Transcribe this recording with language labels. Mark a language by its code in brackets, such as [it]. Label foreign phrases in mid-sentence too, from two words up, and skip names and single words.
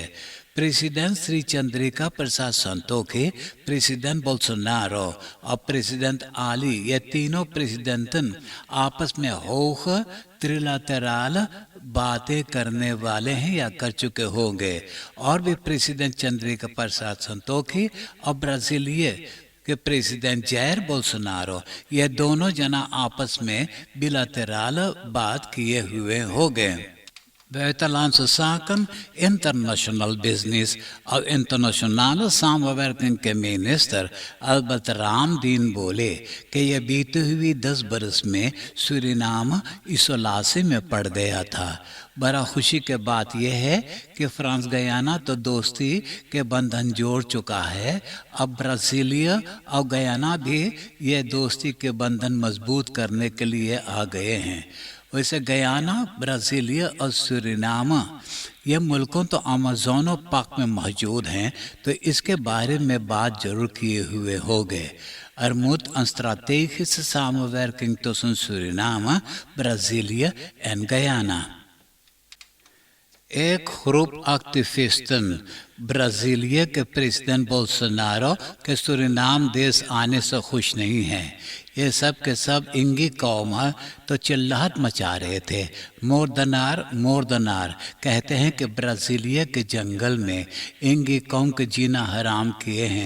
[hns] प्रेसिडेंट श्री चंद्रिका प्रसाद संतोखी, प्रेसिडेंट बोल्सोनारो और प्रेसिडेंट आली, ये तीनों प्रेसिडेंटन आपस में होकर त्रिलातेरल बातें करने वाले हैं या कर चुके होंगे। और भी प्रेसिडेंट चंद्रिका प्रसाद संतोखी और ब्राज़ीलिया के प्रेसिडेंट जायर बोल्सोनारो, ये दोनों जना आपस में बिलातेरल बात किए हुए होंगे। [nl] Buitenlandse zaken, [en] international business [hns] और [nl] internationale samenwerking [hns] के मिनिस्टर अल्बर्ट रामदीन बोले कि यह बीते हुई 10 बरस में सूरीनाम इसोलासी में पड़ गया था। बड़ा खुशी के बात यह है कि फ्रांस गयाना तो दोस्ती के बंधन जोड़ चुका है, अब ब्राज़ीलिया और गयाना भी ये दोस्ती के बंधन मजबूत करने के लिए आ गए हैं। वैसे गयाना, ब्राज़ीलिया और सूरीनाम ये मुल्कों तो अमेज़न पाक में मौजूद हैं, तो इसके बारे में बात जरूर किए हुए होंगे। [nl] अर्मुद strategische samenwerking tussen Suriname, Brazilië en Guyana. [hns] एक ग्रुप एक्टिविस्टन ब्राज़ीलिया के प्रेसिडेंट बोल्सोनारो के सूरीनाम देश आने से खुश नहीं हैं। ये सब के सब इंगी कौम है, तो चिल्लाहट मचा रहे थे। मोरदनार कहते हैं कि ब्राज़ीलिया के जंगल में इंगी कौम के जीना हराम किए हैं।